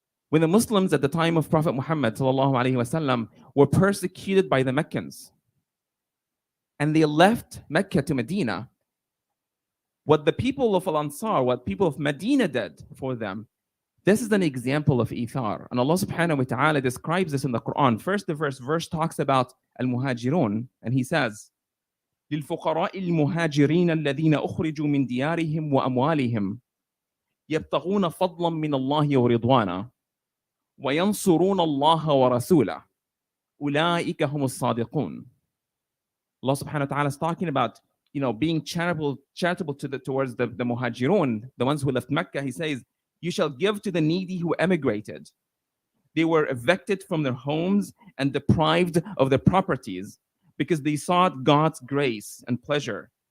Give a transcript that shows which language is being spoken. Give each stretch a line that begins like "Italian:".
English: When the Muslims at the time of Prophet Muhammad ﷺ were persecuted by the Meccans and they left Mecca to Medina, what the people of Al-Ansar, what people of Medina did for them, this is an example of ithar. And Allah subhanahu wa ta'ala describes this in the Quran. First, the verse talks about Al-Muhajirun, and he says,
Arabic: للفقراء المهاجرين الذين أخرجوا من ديارهم وأموالهم يبتغون فضلا من الله ورضوانا وينصرون الله ورسوله أولئك هم الصادقون.
English: Allah subhanahu wa ta'ala is talking about being charitable towards the muhajirun, the ones who left Mecca. He says, you shall give to the needy who emigrated. They were evicted from their homes and deprived of their properties because they sought God's grace and pleasure.